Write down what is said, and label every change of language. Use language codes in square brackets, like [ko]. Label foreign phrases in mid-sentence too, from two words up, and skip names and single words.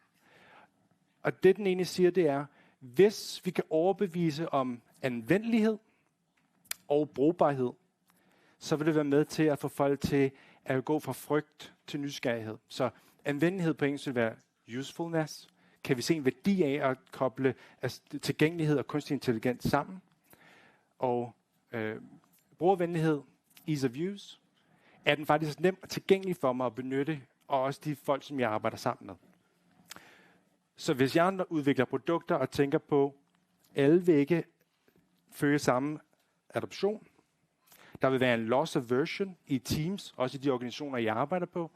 [da] Og det den egentlig siger, det er, hvis vi kan overbevise om anvendelighed og brugbarhed, så vil det være med til at få folk til at gå fra frygt til nysgerrighed. Så anvendelighed på engelsk vil være usefulness. Kan vi se en værdi af at koble tilgængelighed og kunstig intelligens sammen? Og brugervenlighed, [en] ease of use, [da] er den faktisk nemt og tilgængelig for mig at benytte, og også de folk, som jeg arbejder sammen med. Så hvis jeg udvikler produkter og tænker på, alle vil ikke følge samme adoption. Der vil være en [en] loss aversion [da] i teams, også i de organisationer, jeg arbejder på.